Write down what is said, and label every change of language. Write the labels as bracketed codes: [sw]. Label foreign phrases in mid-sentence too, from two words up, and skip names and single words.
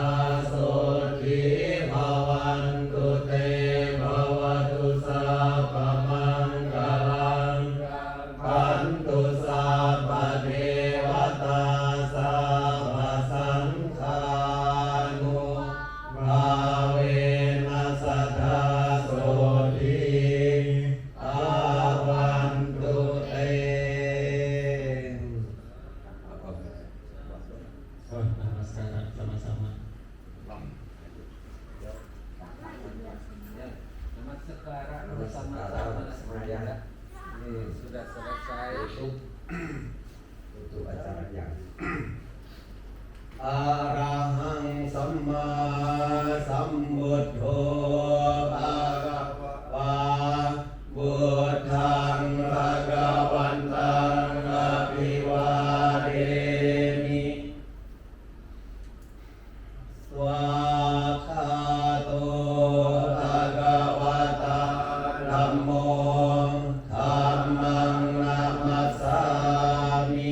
[pi] โสทิภวันตุเตภวตุสัพพมังคลังขันตุสัพพเทวตาสัพพสังฆานุภาเวนัสสทาโสทิภวันตุเต [id] Namaskaran sama-sama. Namaskara Namaskara semuanya. Ini sudah selesai. untuk acara yang [pi] อะระหังสัมมาสัมพุทโธภะคะวาพุทธังภะคะวันตังอะภิวาเทมิสวาคาโตภะคะวะตาธัมโมธัมมังนะมัสสามิ